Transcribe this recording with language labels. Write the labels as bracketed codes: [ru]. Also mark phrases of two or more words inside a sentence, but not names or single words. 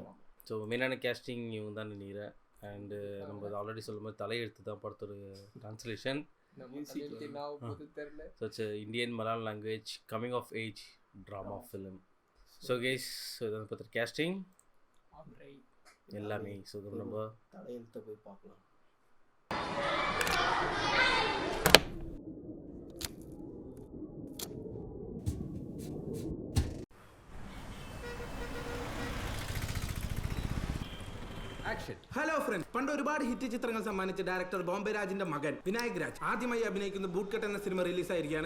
[ta] ஸோ [en] main casting [ta] இவங்க தான் நினைக்கிறேன். அண்டு நம்ம ஆல்ரெடி சொல்லும் போது தலையெழுத்து தான் படத்தோட டிரான்ஸ்லேஷன். [en] so it's Indian Malayalam language coming of age drama film. so cast, [ta] ஸோ இதை பற்றி கேஸ்டிங் எல்லாமே. ஸோ நம்ம தலையெழுத்தை போய் பார்க்கலாம். [en] hello friends, [ml] പണ്ട് ഒരുപാട് ഹിറ്റ് ചിത്രങ്ങൾ സമ്മാനിച്ച ഡയറക്ടർ ബോംബെ രാജിന്റെ മകൻ വിനായക് രാജ് ആദ്യമായി അഭിനയിക്കുന്ന ബൂട്ട് കട്ട് എന്ന സിനിമ റിലീസായിരിക്കുകയാണ്.